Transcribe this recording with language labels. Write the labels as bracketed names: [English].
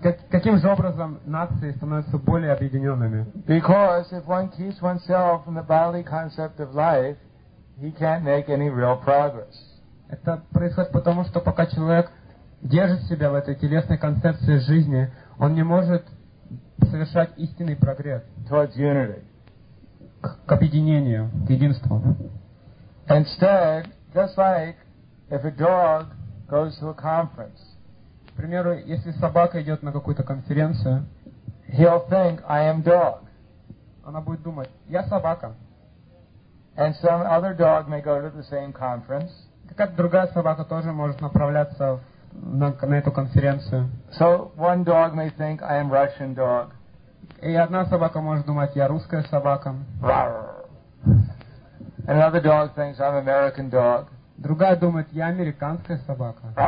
[Russian] Каким же образом нации становятся более объединенными? [English] Because if one keeps oneself from the bodily concept of life, he can't make any real progress. [Russian] Это происходит потому, что пока человек держит себя в этой телесной концепции жизни, он не может совершать истинный прогресс. [English] Towards unity. [Russian] К объединению, к единству. [English] Instead, just like if a dog goes to a conference. [Russian] К примеру, если собака идет на какую-то конференцию, [English] he'll think, I am dog. [Russian] Она будет думать, я собака. [English] And some other dog may go to the same conference. [Russian] Как другая собака тоже может направляться на эту конференцию. [English] So one dog may think, I am Russian dog. [Russian] И одна собака может думать, я русская собака. [English] And another dog thinks, I'm American dog. [Russian] Другая думает, я американская собака.